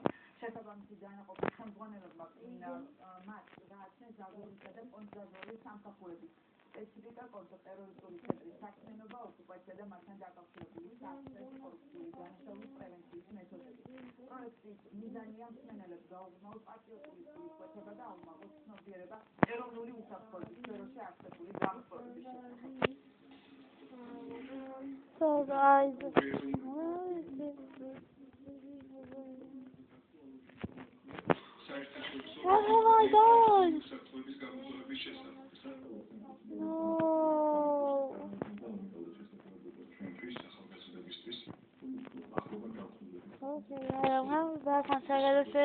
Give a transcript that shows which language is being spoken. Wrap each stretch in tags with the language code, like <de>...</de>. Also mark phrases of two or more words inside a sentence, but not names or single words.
<ka>შესაბამისი დანაყოფის ხელმძღვანელებმა მათ გააცნეს ზაგორისა და კონტრაზოლის სამსახურების სპეციფიკა, კონტრტერორისტული ცენტრის საქმიანობა, ოკუპაცია და მასთან დაკავშირებული საქმის კორუფციული დანაშაულის პრევენციის მეთოდები. პროექტის მიზანია მსმენელებს გაუგრძნოს პატრიოტული სულისკვეთება და აუმაღლოს ცნობიერება ეროვნული უსაფრთხოების სფეროში არსებული გამოსვლების შესახებ.</ka> <en>So guys, what have I done? No. Okay, I'm coming back on Saturday.</en>